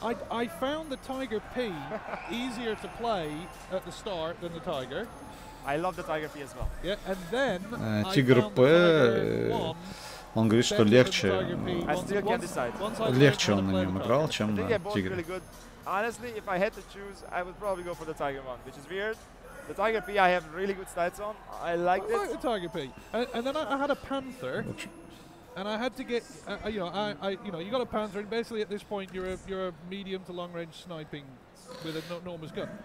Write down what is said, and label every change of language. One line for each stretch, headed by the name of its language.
English: I found the Tiger P easier to play at the start than the Tiger. I love the Tiger P as well. Yeah, and then
Russian: Тигр П, он говорит, что легче он на нем играл, чем на тигре.
English: Honestly, if I had to choose, I would probably go for the Tiger 1, which is weird. The Tiger P I have really good stats on. I liked it. I like the Tiger P. And then I had a Panther, and I had to get, you got a Panther, and basically at this point you're a medium to long range sniping with an enormous gun.